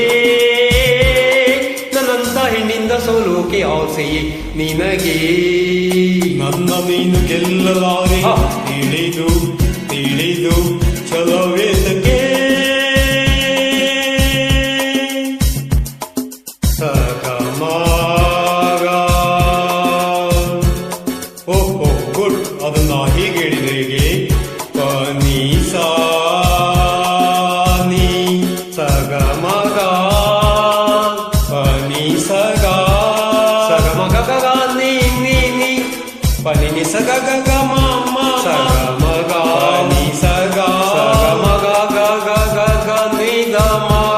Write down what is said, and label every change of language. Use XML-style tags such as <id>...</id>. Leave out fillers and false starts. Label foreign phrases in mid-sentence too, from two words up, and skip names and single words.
<kn>ನನ್ನಂತ ಹೆಣ್ಣಿಂದ ಸೋಲೋಕೆ ಆಸೆಯೇ ನಿನಗೆ ನನ್ನ ನೀನು ಗೆಲ್ಲಲಾರೆ ತಿಳಿದು ತಿಳಿದು ಛಲವೇತಕ್ಕೆ ಅದನ್ನ ಹೀಗೆ ಹೇಳಿದ್ರೆ ಹೇಗೆ ಪನಿ ಸಾ ನೀ ಸಗ ಮಗ ಪನಿ ಸಗ ಸಗ ಮಗ ಗಗ ನೀ ನೀ ನೀ ಪನಿ ನಿ ಸಗ ಗಗ ಮಮ್ಮ ಸಗ ಮಗ ನೀ ಸಗ ಸಗ ಮಗ ಗಗ ಗಗ ನೀ ಗ ಮ</kn>